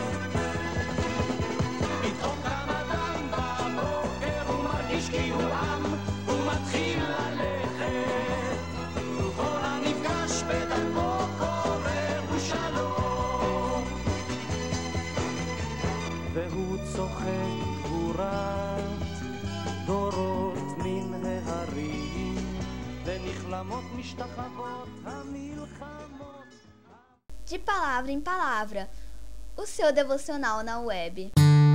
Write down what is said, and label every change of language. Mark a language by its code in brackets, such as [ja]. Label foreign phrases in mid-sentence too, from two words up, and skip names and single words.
[he] פתאום קם אדם בבוקר ומרגיש כי הוא עם ומתחיל ללכת ולכל הנפגש בדרכו קורא ושלום. והוא צוחק גבורת דורות מן ההרים ונכלמות משתחוות המלחמות. [pt] De palavra em palavra, o seu devocional na web.